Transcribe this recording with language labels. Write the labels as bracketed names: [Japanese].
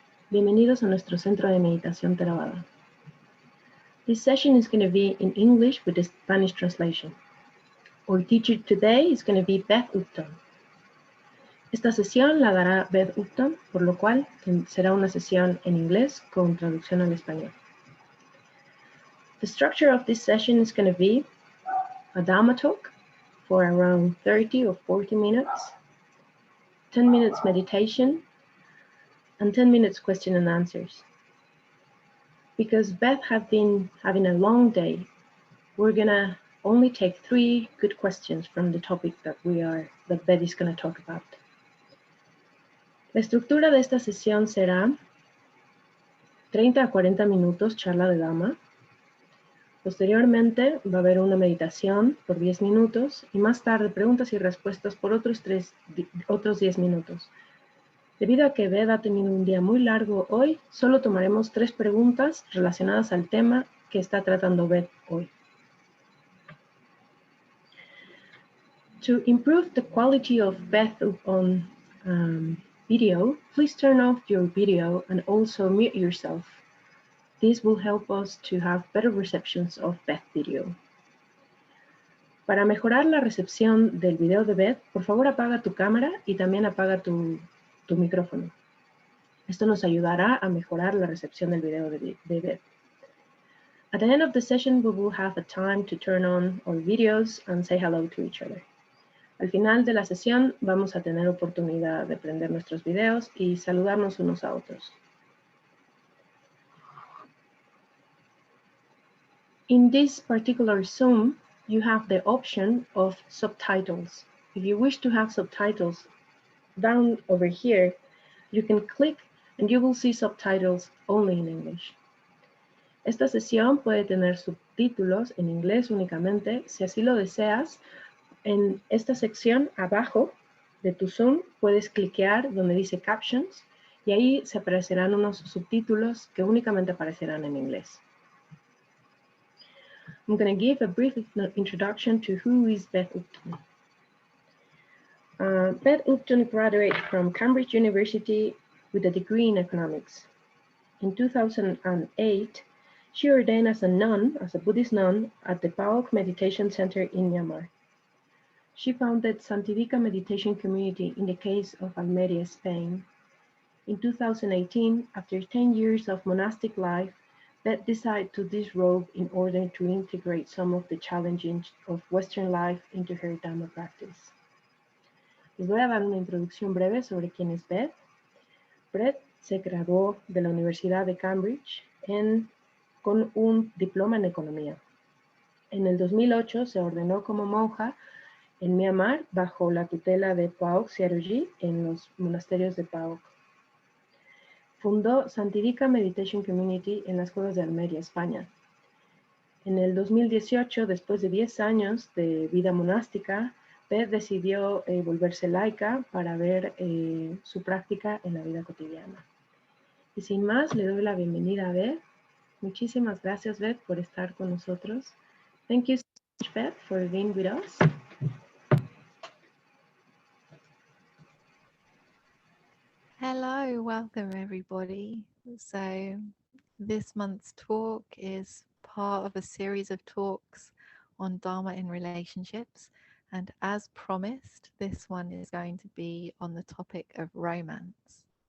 [Spanish] Bienvenidos a nuestro centro de meditación Theravada. [English] This session is going to be in English with a Spanish translation. Our teacher today is going to be Beth Upton. [Spanish] Esta sesión la dará Beth Upton, por lo cual será una sesión en inglés con traducción al español. [English] The structure of this session is going to be a Dhamma talk for around 30 or 40 minutes, 10 minutes meditation, and 10 minutes question and answers. Because Beth has been having a long day, we're gonna only take 3 good questions from the topic that Beth is gonna talk about. [Spanish] La estructura de esta sesión será 30 a 40 minutos charla de Dhamma. Posteriormente va a haber una meditación por 10 minutos y más tarde preguntas y respuestas por otros 10 minutos. Debido a que Beth ha tenido un día muy largo hoy, solo tomaremos 3 preguntas relacionadas al tema que está tratando Beth hoy. [English] To improve the quality of Beth on video, please turn off your video and also mute yourself. This will help us to have better receptions of Beth video. [Spanish] Para mejorar la recepción del video de Beth, por favor apaga tu cámara y también apaga tu micrófono. Esto nos ayudará a mejorar la recepción del video de Beth. [English] At the end of the session, we will have a time to turn on our videos and say hello to each other. [Spanish] Al final de la sesión vamos a tener oportunidad de prender nuestros videos y saludarnos unos a otros. [English] In this particular Zoom, you have the option of subtitles. If you wish to have subtitles down over here, you can click and you will see subtitles only in English. [Spanish] Esta sesión puede tener subtítulos en inglés únicamente. Si así lo deseas, en esta sección abajo de tu Zoom puedes cliquear donde dice Captions y ahí se aparecerán unos subtítulos que únicamente aparecerán en inglés. [English] I'm going to give a brief introduction to who is Beth Upton. Beth Upton graduated from Cambridge University with a degree in economics. In 2008, she ordained as a Buddhist nun at the PAOK Meditation Center in Myanmar. She founded Santivica Meditation Community in the case of Almeria, Spain. In 2018, after 10 years of monastic life, Beth decided to disrobe in order to integrate some of the challenges of Western life into her Dhamma practice. [Spanish] Les voy a dar una introducción breve sobre quién es Beth. Beth se graduó de la Universidad de Cambridge con un diploma en economía. En el 2008 se ordenó como monja en Myanmar bajo la tutela de PAOK Siaroji en los monasterios de PAOK. Fundó Santivica Meditation Community en las cuevas de Almería, España. En el 2018, después de 10 años de vida monástica, Beth decidió volverse laica para ver su práctica en la vida cotidiana. Y sin más, le doy la bienvenida a Beth. Muchísimas gracias, Beth, por estar con nosotros. [English] Thank you so much, Beth, for being with us. Hello, welcome everybody. So this month's talk is part of a series of talks on Dhamma in relationships, and as promised, this one is going to be on the topic of romance.